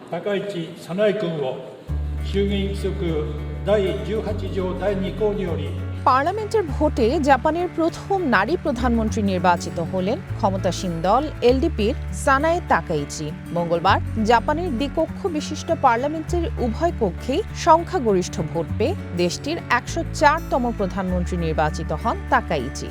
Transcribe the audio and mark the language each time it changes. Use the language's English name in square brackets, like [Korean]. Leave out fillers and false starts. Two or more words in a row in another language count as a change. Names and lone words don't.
[Japanese] 高市早苗君を衆議院規則第18条第2項により [Bangla] পার্লামেন্টের ভোটে জাপানের প্রথম নারী প্রধানমন্ত্রী নির্বাচিত হলেন ক্ষমতাসীন দল এলডিপির সানায়ে তাকাইচি। মঙ্গলবার জাপানের দ্বিকক্ষ বিশিষ্ট পার্লামেন্টের উভয় কক্ষেই সংখ্যাগরিষ্ঠ ভোট পেয়ে দেশটির 104তম প্রধানমন্ত্রী নির্বাচিত হন তাকাইচি।